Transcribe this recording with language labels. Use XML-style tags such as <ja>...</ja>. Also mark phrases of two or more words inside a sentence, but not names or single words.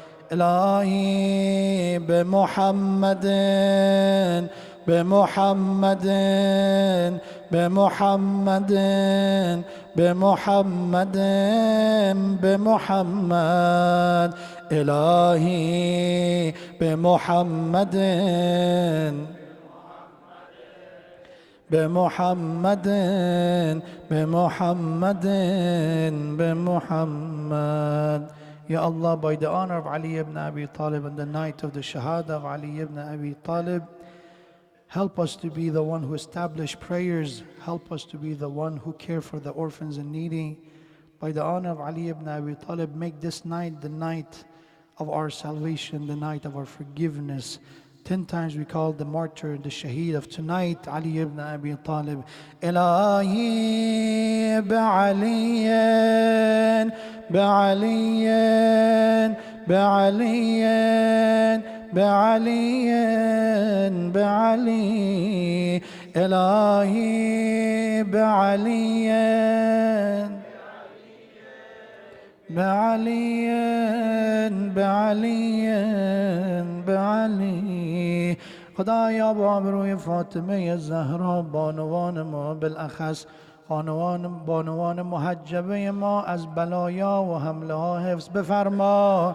<fa>الهی به محمد به محمد به محمد به محمد به محمد الهی به محمد به محمد به محمد به محمد.</fa> <ar>يا الله,</ar> <en>by the honor of Ali ibn Abi Talib and the night of the Shahada of Ali ibn Abi Talib, help us to be the one who establish prayers. Help us to be the one who care for the orphans and needy. By the honor of Ali ibn Abi Talib, make this night the night of our salvation, the night of our forgiveness. 10 times we call the martyr, the shaheed of tonight, Ali ibn Abi Talib.</en> <fa>الهی به علی، به علی، به علی، به علی، به علی. الهی به علی. بعليا بعليا بعلي. خدایا با آبروی فاطمه زهرا بانوان ما، بالاخص بانوان محجبه ما، از بلایا و حمله ها حفظ بفرما.</fa>